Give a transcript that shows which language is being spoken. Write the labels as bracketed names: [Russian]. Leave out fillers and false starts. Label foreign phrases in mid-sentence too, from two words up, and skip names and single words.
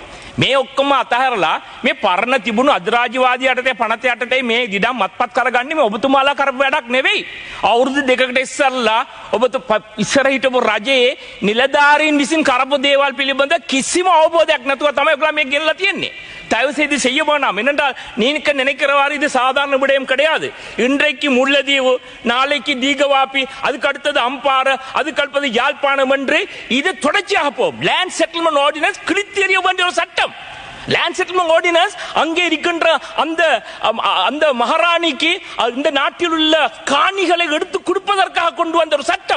[Sinhala] මේ ඔක්කොම අතහැරලා මේ පරණ තිබුණු අධිරාජ්‍යවාදී යටතේ පනත යටතේ මේ ඉඩම් අත්පත් කරගන්නේ මේ ඔබතුමාලා කරපු වැඩක් නෙවෙයි. අවුරුදු දෙකකට ඉස්සරලා ඉස්සර හිටපු රජයේ නිලධාරීන් විසින් කරපු දේවල් පිළිබඳ කිසිම අවබෝධයක් නැතුව තමයි ඔයගොල්ලෝ මේ ගෙනලා තියන්නේ. [Tamil] தயவு செய்து செய்ய வேண்டாம். என்னென்றால் நீங்க நினைக்கிறவாறு இது சாதாரண விடயம் கிடையாது. இன்றைக்கு முல்லைத்தீவு, நாளைக்கு தீகவாப்பி, அதுக்கு அடுத்தது அம்பாறை, அதுக்கு அடுத்தது யாழ்ப்பாணம் என்று இது தொடர்ச்சியாக போகும். லேண்ட் செட்டில்மெண்ட் ஆர்டினன்ஸ் கிழித்தெறிய வேண்டிய ஒரு சட்டம். லேண்ட் செட்டில்மெண்ட் ஆர்டினன்ஸ் அங்கே இருக்கின்ற அந்த மகாராணிக்கு இந்த நாட்டில் உள்ள காணிகளை எடுத்து கொடுப்பதற்காக கொண்டு வந்த ஒரு சட்டம்.